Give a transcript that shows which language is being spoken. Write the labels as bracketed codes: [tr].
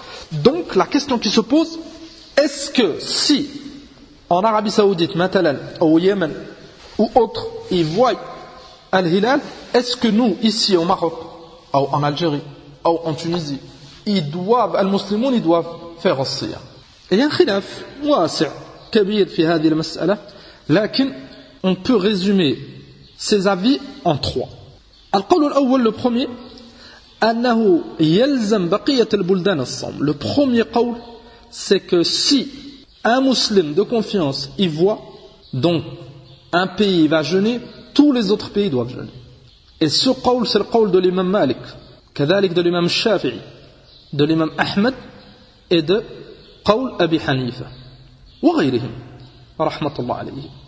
[fr] Donc la question qui se pose, est-ce que si en Arabie Saoudite, maintenant, ou au Yémen, ou autre, ils voient Al-Hilal, est-ce que nous, ici au Maroc, ou en Algérie, ou en Tunisie, ils doivent faire aussi. Il y a un [ar] khilaf, wasi' kabir fi hadhihi al-mas'ala, lakin [fr] on peut résumer ses avis en trois. [ar] القول الأول, [fr] le premier, [ar] أنه يلزم بقية البلدان الصوم. [fr] Le premier قول, c'est que si un musulman de confiance y voit, donc un pays va jeûner, tous les autres pays doivent jeûner. Et ce قول, c'est le قول de l'imam Malik, [ar] كذلك [fr] de l'imam Shafi'i, de l'imam Ahmed et de [ar] قول أبي حنيفة وغيرهم رحمة الله عليه.